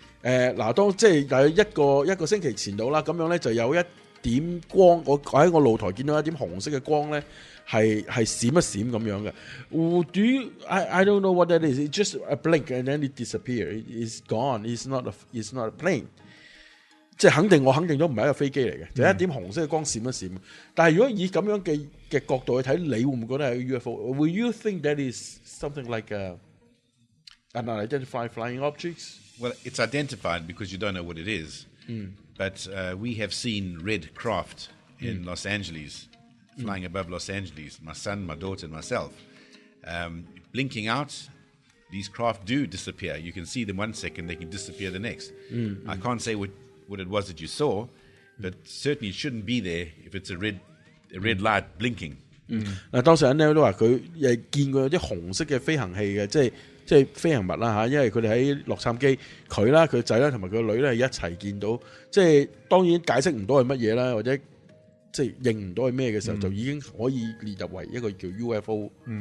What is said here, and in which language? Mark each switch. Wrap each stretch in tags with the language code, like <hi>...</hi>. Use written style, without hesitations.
<yue>嗱，当即系大约一个星期前到啦，咁样咧就有一点光，我喺个露台见到一点红色嘅光咧，系闪一闪咁样嘅。</yue> <en>I don't know what that is. It's just a blink, and then it disappears. It's gone. It's not a plane.</en> <yue>即肯定，我肯定咗唔系一个飞机嚟嘅，就一点红色嘅光闪一闪。但系如果以咁样嘅角度去睇，你会唔会觉得系 UFO？</yue> <en>Will you think that is something like an unidentified flying object？ Well, it's identified because you don't know what it is.、But we have seen red craft in Los Angeles flying above Los Angeles. My son, my daughter, and myself、blinking out. These craft do disappear. You can see them one second; they can disappear the next.、I can't say what it was that you saw, but certainly it shouldn't be there if it's a red light blinking.</en> <yue>嗱，當時阿 Neil 都話佢誒見過有啲紅色嘅飛行器嘅，即係飛行物啦嚇，因為佢哋喺洛杉磯，佢啦、佢仔啦同埋佢女咧一齊見到，即係當然解釋唔到係乜嘢啦，或者即係認唔到係咩嘅時候，就已經可以列入為一個叫 UFO。</yue>